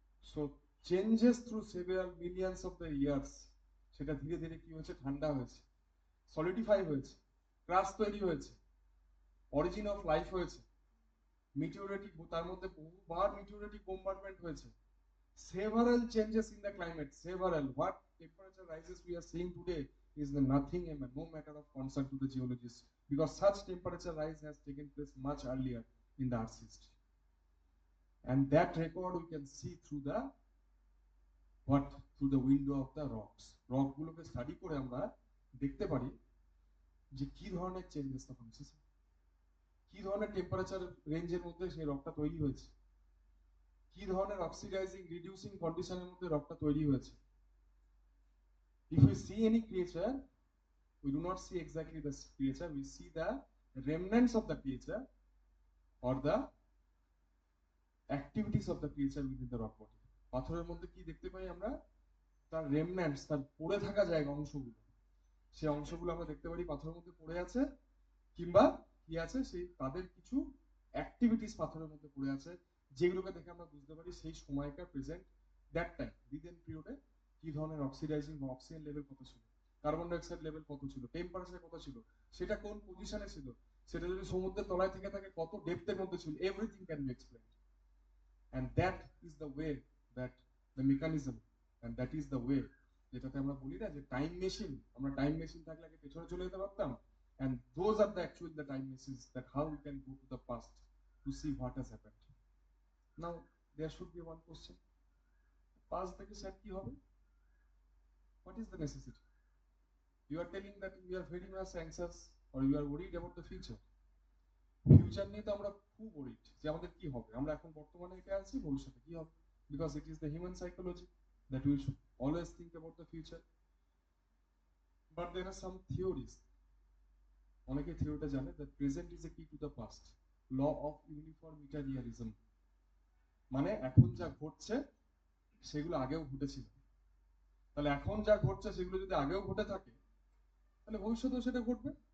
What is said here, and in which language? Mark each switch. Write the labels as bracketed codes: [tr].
[bn] So changes through several millions of the years, সেটা ধীরে ধীরে কি হয়েছে, ঠান্ডা হয়েছে, সলিডিফাই হয়েছে, ক্রাস্ট তৈরি হয়েছে, অরিজিন অফ লাইফ হয়েছে, মিটিওরেটিক, তার মধ্যে বহুবার মিটিওরেটিক বোম্বারমেন্ট হয়েছে, several changes in the climate, several. [en] What temperature rises we are seeing today is nothing, no matter of concern to the geologists, because such temperature rise has taken place much earlier in the Earth's history. And that record we can see through the what, through the window of the rocks. [bn] Rock গুলোকে study করে আমরা দেখতে পারি যে কি ধরনের changes তখন এসেছে, কি ধরনের টেম্পারেচার রেঞ্জের মধ্যে সেই রকটা তৈরি হয়েছে, কি ধরনের অক্সিডাইজিং রিডিউসিং কন্ডিশনের মধ্যে রকটা তৈরি হয়েছে। [en] If we see any creature, we do not see exactly the creature, we see the remnants of the creature or the activities of the creature within the rock body. [bn] পাথরের মধ্যে কি দেখতে পাই আমরা, তার রেমন্যান্টস, তার পড়ে থাকা জায়গা, অংশগুলো, সেই অংশগুলো আমরা দেখতে পারি পাথরের মধ্যে পড়ে আছে, কিংবা কি আছে, সেই তাদের কিছু অ্যাক্টিভিটিস পাথরের মধ্যে পড়ে আছে, যেগুলোকে দেখে আমরা বুঝতে পারি সেই সময়কার প্রেজেন্ট, দ্যাট টাইম রিজেন্ট পিরিয়ডে কি ধরনের অক্সিডাইজিং বা অক্সিজেন লেভেল কত ছিল, কার্বন ডাইঅক্সাইড লেভেল কত ছিল, টেম্পারেচার কত ছিল, সেটা কোন পজিশনে ছিল, সেটা যদি সমুদ্রের তলায় থেকে থাকে কত ডেপথের মধ্যে ছিল, everything can be explained. [en] And that is the way, that the mechanism, and that is the way, যেটাতে আমরা বলি না যে টাইম মেশিন, আমরা টাইম মেশিন থাকলে আগে পেছনে চলে যেতে পারতাম, and those are the actual the time machines, that how we can go to the past to see what has happened. Now there should be one question, past থেকে sir কি হবে, what is the necessity? You are telling that you are very much anxious or you are worried about the future. [bn] Future নিয়ে তো আমরা খুব worried যে আমাদের কি হবে, আমরা এখন বর্তমানে এটা আছি, ভবিষ্যতে কি হবে, because it is the human psychology that we should always think about the future. But there আর some theories, অনেকে থিওরিটা জানে, দ্যাট প্রেজেন্ট ইজ এ কি to the past, law of ইউনিফর্মিটারিয়ানিজম, মানে এখন যা ঘটছে সেগুলো আগেও ঘটেছিল, তাহলে এখন যা ঘটছে সেগুলো যদি আগেও ঘটে থাকে, তাহলে ভবিষ্যতেও সেটা ঘটবে।